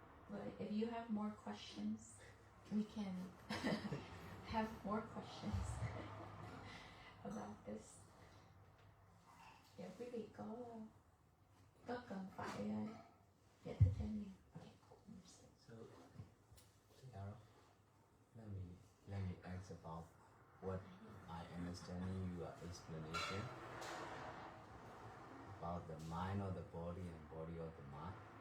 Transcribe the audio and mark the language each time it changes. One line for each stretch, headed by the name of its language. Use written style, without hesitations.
English: But if you have more questions, we can have more questions about this.
Vietnamese: Dạ, quý vị có cần phải giải thích thêm gì?
English: So, Tiara, let me ask about what I understand in your explanation about the mind of the body and body of the mind.